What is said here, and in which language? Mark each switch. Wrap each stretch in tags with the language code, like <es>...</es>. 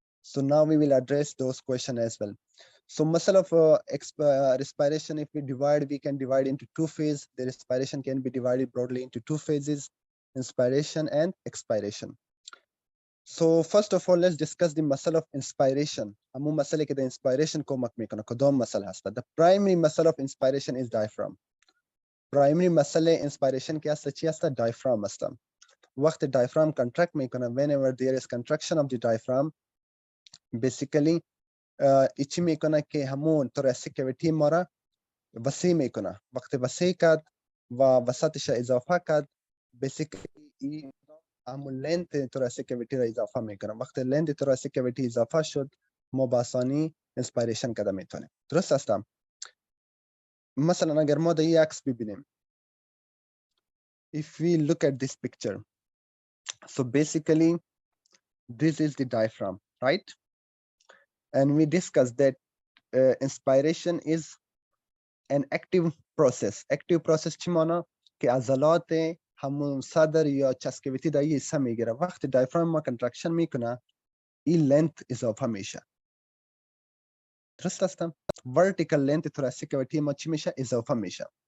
<en>So now we will address those questions as well. So muscle of respiration, if we divide, we can divide into two phases. The respiration can be divided broadly into two phases: inspiration and expiration. So first of all, let's discuss the muscle of inspiration.</en> <fa>همون مسئله که در inspiration کمک میکنه کدام مسئله هست؟</fa> <en>The primary muscle of inspiration is diaphragm.</en> <fa>Primary مسئله inspiration که هست چی هست؟ diaphragm هست. وقت diaphragm contract میکنه,</fa> <en>whenever there is contraction of the diaphragm,</en> <fa>basically ایچی میکنه که همون thoracic cavity ما را وسیع میکنه. وقت وسیع کرد و وسطش اضافه کرد, basically همون لنت thoracic cavity را اضافه میکنه. وقت لنت thoracic cavity اضافه شد, ما با آسانی inspiration کرده میتونیم. درست هستم؟ مثلا اگر ما در این عکس ببینیم,</fa> <en>if we look at this picture, so basically this is the diaphragm, right? And we discussed that inspiration is an active process.</en> <fa>Active process چی مانا؟ که عضلات همون صدر یا chest cavity در این حصه میگیره. وقتی diaphragm ما contraction میکنه, این length اضافه میشه. درست هستم؟ vertical length thoracic cavity ما چی میشه؟ اضافه میشه.</fa>